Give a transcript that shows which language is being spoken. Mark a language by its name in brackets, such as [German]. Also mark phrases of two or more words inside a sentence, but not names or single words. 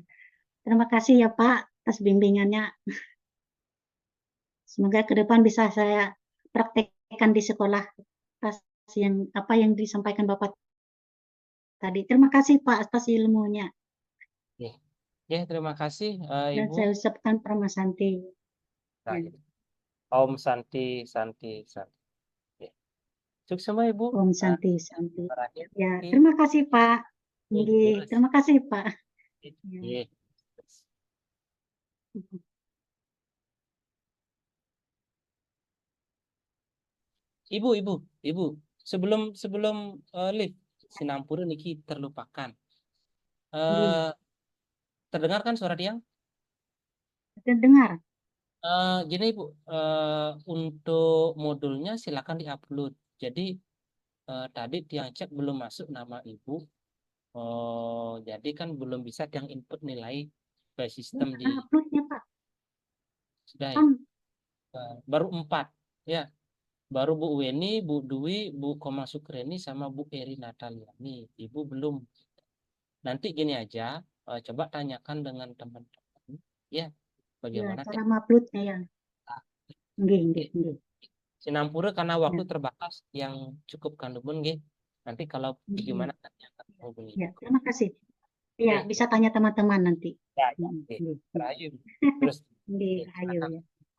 [Indonesian] Terima kasih ya Pak atas bimbingannya. Semoga ke depan bisa saya praktekkan di sekolah atas apa yang disampaikan Bapak tadi. Terima kasih Pak atas ilmunya. Ya, terima kasih Dan Ibu. saya ucapkan [Sanskrit] Prama Santi. Terakhir. Om Santi, Santi, Santi. Ya. [Indonesian] Sukses semua Ibu. [Sanskrit] Om Santi, Santi. [Indonesian] Terakhir. Ya, Oke. terima kasih Pak. Terus. Terima kasih Pak. Ya. Ibu, sebelum live [Balinese] Sinampura niki [Indonesian] terlupakan. Terdengar kan suara dia? Terdengar. Gini Ibu, untuk modulnya silakan diupload. Jadi tadi tiang cek belum masuk nama Ibu. Jadi kan belum bisa tiang input nilai ke sistem di Uploadnya Pak. sudah ya. Baru 4 ya. Baru Bu Weni, Bu Dwi, Bu Koma Sukreni sama Bu Eri Nataliani. Ibu belum. Nanti gini aja, coba tanyakan dengan teman-teman ya bagaimana Cara uploadnya ya. Nggih. Sinampura karena waktu terbatas yang cukup kandungan nggih. Nanti kalau gimana mau beli. Ya, terima kasih. Iya, bisa tanya teman-teman nanti. Ya, terakhir. Terus Ayo ya.